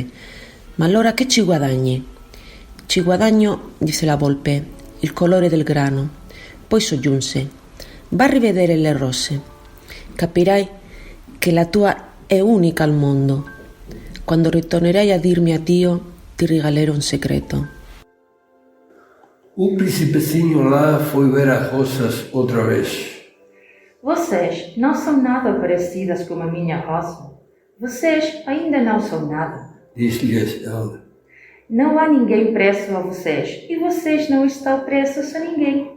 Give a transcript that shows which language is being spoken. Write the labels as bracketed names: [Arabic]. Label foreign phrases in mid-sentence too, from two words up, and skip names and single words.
[Italian] Ma allora che ci guadagni? Ci guadagno, disse la volpe, il colore del grano. Poi soggiunse, va a rivedere le rose. Capirai che la tua è unica al mondo. Quando ritornerai a dirmi addio, ti regalerò un segreto. [Portuguese] O principezinho lá foi ver as rosas outra vez. Vocês não são nada parecidas com a minha rosa. Vocês ainda não são nada. Disse-lhes ela. Não há ninguém preso a vocês e vocês não estão presos a ninguém.